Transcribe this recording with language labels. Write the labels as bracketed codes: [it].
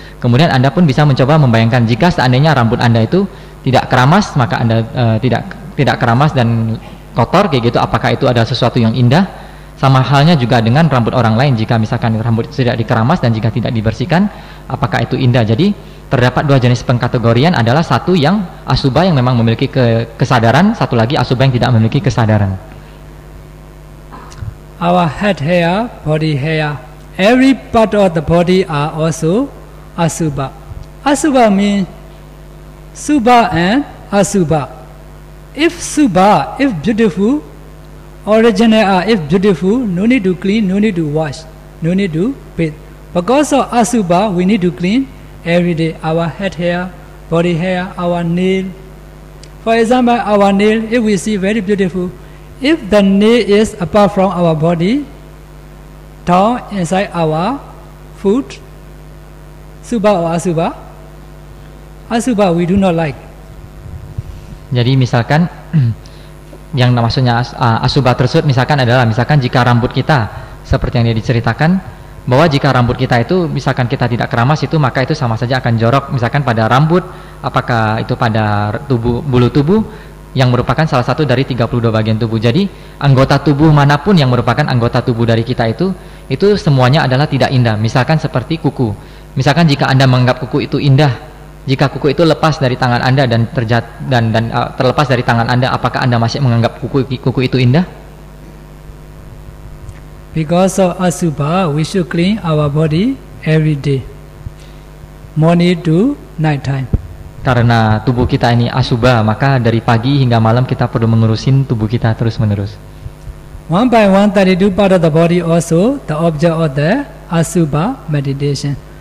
[id] Kemudian Anda pun bisa mencoba membayangkan jika seandainya rambut Anda itu tidak keramas, maka Anda tidak keramas dan kotor kayak gitu, apakah itu adalah sesuatu yang indah? Sama halnya juga dengan rambut orang lain, jika misalkan rambut tidak dikeramas dan jika tidak dibersihkan, apakah itu indah? Jadi terdapat dua jenis pengkategorian, adalah satu yang asubha yang memang memiliki kesadaran, satu lagi asubha yang tidak memiliki kesadaran. [en] Our head hair, body hair, every part of the body are also asubha. Asubha means subha and asubha. If subha, if beautiful, original if beautiful, no need to clean, no need to wash, no need to bathe. Because of asubha, we need to clean every day our head hair, body hair, our nail. For example, our nail, if we see very beautiful, if the nail is apart from our body, down inside our foot, subha or asubha? Asubha we do not like. [id] Jadi misalkan yang maksudnya asubha tersebut misalkan adalah misalkan jika rambut kita seperti yang dia diceritakan, bahwa jika rambut kita itu misalkan kita tidak keramas, itu maka itu sama saja akan jorok, misalkan pada rambut, apakah itu pada tubuh, bulu tubuh yang merupakan salah satu dari 32 bagian tubuh. Jadi anggota tubuh manapun yang merupakan anggota tubuh dari kita itu semuanya adalah tidak indah. Misalkan seperti kuku, misalkan jika Anda menganggap kuku itu indah, jika kuku itu lepas dari tangan Anda dan terlepas dari tangan Anda, apakah Anda masih menganggap kuku itu indah? [en] Because of asubha, we should clean our body every day, morning to night time. [id] Karena tubuh kita ini asubha, maka dari pagi hingga malam kita perlu mengurusin tubuh kita terus menerus. [en] 1 by 132 part of the body also the object of the asubha meditation.